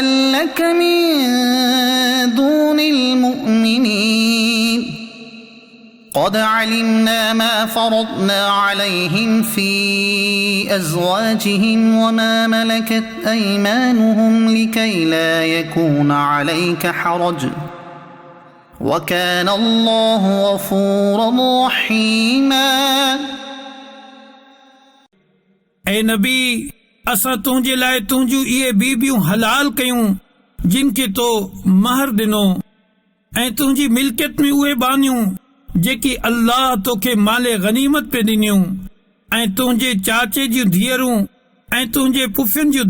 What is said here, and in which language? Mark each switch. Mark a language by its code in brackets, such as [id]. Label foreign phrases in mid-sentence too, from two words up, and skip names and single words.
[ar] لك من دون المؤمنين قد علمنا ما فرضنا عليهم في أزواجهم وما ملكت أيمانهم لكي لا يكون عليك حرج وكان الله غفورا رحيما. [sd] اے نبी असां तुंहिंजे लाइ तुंहिंजूं इहे बीबियूं हलाल कयूं जिन खे तो महर ॾिनो ऐं तुंहिंजी मिल्कियत में उहे बानियूं जेकी अल्लाह तोखे माले गनीमत पे ॾिनियूं ऐं तुंहिंजे चाचे जूं धीअरूं ऐं तुंहिंजे पुफियुनि जूं